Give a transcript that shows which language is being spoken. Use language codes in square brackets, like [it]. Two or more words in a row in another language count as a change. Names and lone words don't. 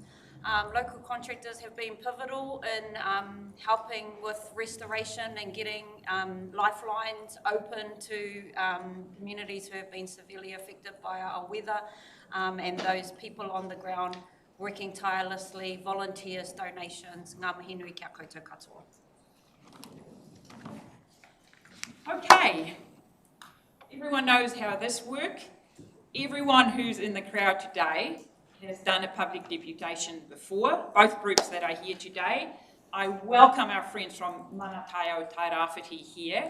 [en] Local contractors have been pivotal in helping with restoration and getting lifelines open to communities who have been severely affected by our weather, and those people on the ground working tirelessly, volunteers, donations. [mi] Ngā mihi nui kia koutou katoa. [en] Okay, everyone knows how this works. Everyone who's in the crowd today has done a public deputation before, both groups that are here today. I welcome our friends from Mana Taiao Tairawhiti here.